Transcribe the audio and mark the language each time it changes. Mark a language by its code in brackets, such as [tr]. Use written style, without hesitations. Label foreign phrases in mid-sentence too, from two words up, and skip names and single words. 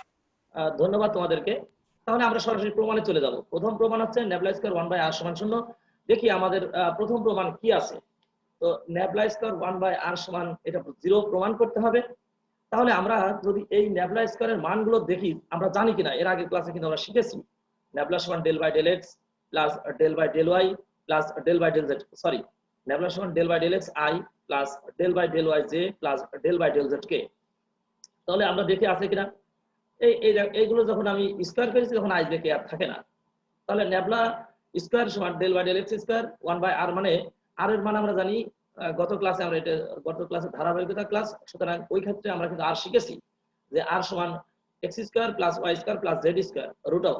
[bn] ধন্যবাদ তোমাদেরকে। তাহলে আমরা সরাসরি প্রমাণে চলে যাব। প্রথম প্রমাণ হচ্ছে [en] nabla square [bn] 1/r = 0। দেখি আমাদের প্রথম প্রমাণ কি আছে। তো [en] nabla square [bn] 1/r = এটা 0 প্রমাণ করতে হবে। তাহলে আমরা যদি এই নেবলা স্কয়ারের মানগুলো দেখি, আমরা জানি কিনা এর আগে ক্লাসে কিন্তু আমরা শিখেছি নেবলা = del/del x প্লাস del/del y প্লাস del/del z। সরি, নেবলা = del/del x i প্লাস del/del y j প্লাস del/del z k। তাহলে আমরা দেখি আছে কিনা। এইগুলো যখন আমি স্কয়ার করেছি তখন i j k আর থাকে না। তাহলে [en] nabla square [bn] = del/del x স্কয়ার 1/r, মানে r এর মান আমরা জানি গত ক্লাসে আমরা এটা গত ক্লাসে ধারাবাহিকতা ক্লাস, সুতরাং ওই ক্ষেত্রে আমরা কিন্তু r শিখেছি যে r = x² + y² + z² √r।